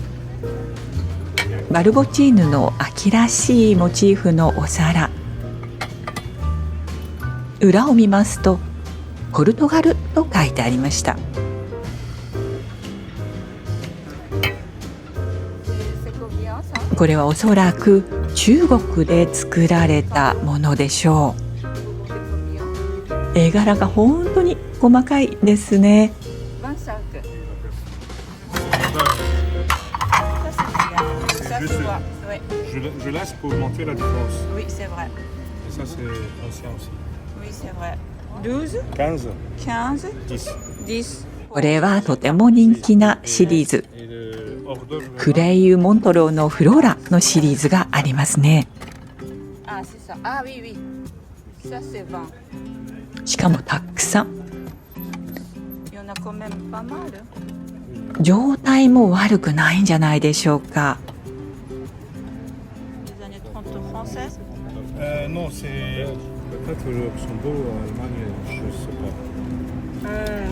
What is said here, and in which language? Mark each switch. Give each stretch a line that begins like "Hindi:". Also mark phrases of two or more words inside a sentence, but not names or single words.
Japanese: バルボチーヌの秋らしいモチーフのお皿、裏を見ますとポルトガルと書いてありました。これはおそらく中国で作られたものでしょう。絵柄が本当に細かいですね。
French: Je laisse pour augmenter la différence. Oui, c'est vrai. Et ça, c'est ancien aussi. Oui, c'est vrai. 12, 15, 15, 10. 10.
Japanese: これはとても人気なシリーズ、
French: Et le hors d'œuvre,
Japanese: クレイユ・モントローのフローラのシリーズがありますね。
French: Ah, c'est ça. Ah, oui, oui. Ça, c'est 20.
Japanese: しかもたくさん。
French: Il y en a quand même pas mal.
Japanese: 状態も悪くないんじゃないでしょうか。
French: Les années 30 françaises. non, c'est peut-être le Luxembourg ou Allemagne, je sais pas.